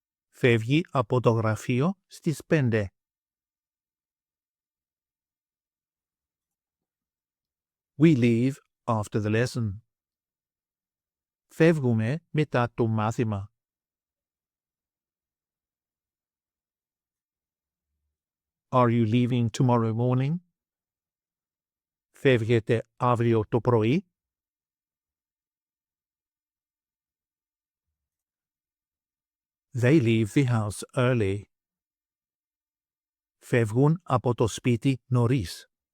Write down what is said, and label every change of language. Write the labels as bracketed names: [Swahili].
[Greek] Φεύγει από το γραφείο στις 5. [English] We leave after the lesson. [Greek] Φεύγουμε μετά το μάθημα. [English] Are you leaving tomorrow morning? [Greek] Φεύγετε αύριο το πρωί? [English] They leave the house early. [Greek] Φεύγουν από το σπίτι νωρίς.